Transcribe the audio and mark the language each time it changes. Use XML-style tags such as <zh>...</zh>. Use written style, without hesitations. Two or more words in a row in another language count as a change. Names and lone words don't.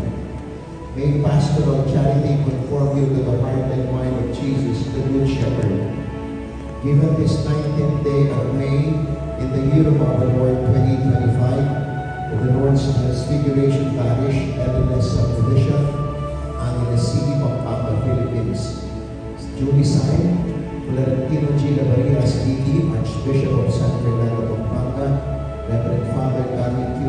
<en>May pastoral charity conform you to the heart and mind of Jesus, the Good Shepherd. Given this 19th day of May, in the year of our Lord 2025, with the Lord's Transfiguration Parish, LNS Subdivision, Angeles City, Pampanga, Philippines. Duly signed, Florentino G. Lavarias, D.D., Archbishop of San Fernando, Pampanga, Reverend Father Carmen Q.</en>